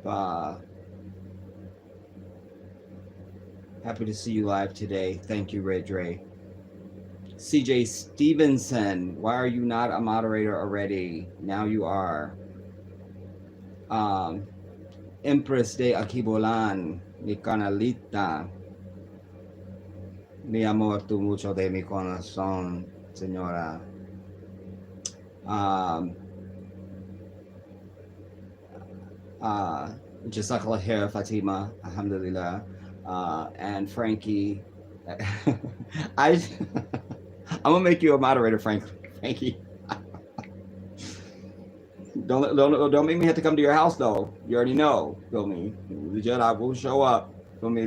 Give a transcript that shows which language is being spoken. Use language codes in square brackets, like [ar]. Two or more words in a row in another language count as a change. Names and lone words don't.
[en] Happy to see you live today. Thank you, Red Dre. CJ Stevenson, why are you not a moderator already? Now you are. [es] Empress de Akibolan, mi canalita. Mi amor, tu mucho de mi corazón, señora. [ar] جزاك الله خير, Fatima, alhamdulillah. [en] And Frankie. I'm gonna make you a moderator, Frankie. Don't make me have to come to your house though. You already know. Feel me? The Jedi will show up. Feel me?